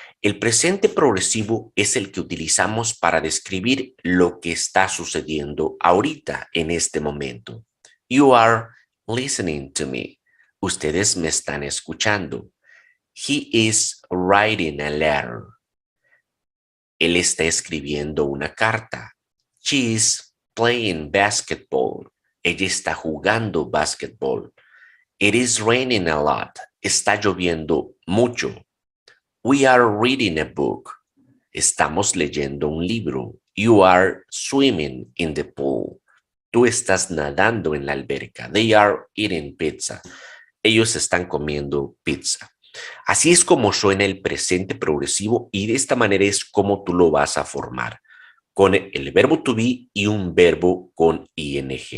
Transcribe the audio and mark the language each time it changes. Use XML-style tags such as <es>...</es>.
<es>El presente progresivo es el que utilizamos para describir lo que está sucediendo ahorita, en este momento.</es> <en>You are listening to me.</en> <es>Ustedes me están escuchando.</es> <en>He is writing a letter.</en> <es>Él está escribiendo una carta.</es> <en>She is playing basketball. Ella está jugando basketball. It is raining a lot.</en> <es>Está lloviendo mucho.</es> <en>We are reading a book.</en> <es>Estamos leyendo un libro.</es> <en>You are swimming in the pool.</en> <es>Tú estás nadando en la alberca.</es> <en>They are eating pizza.</en> <es>Ellos están comiendo pizza. Así es como suena el presente progresivo y de esta manera es como tú lo vas a formar, con el verbo to be y un verbo con ing.</es>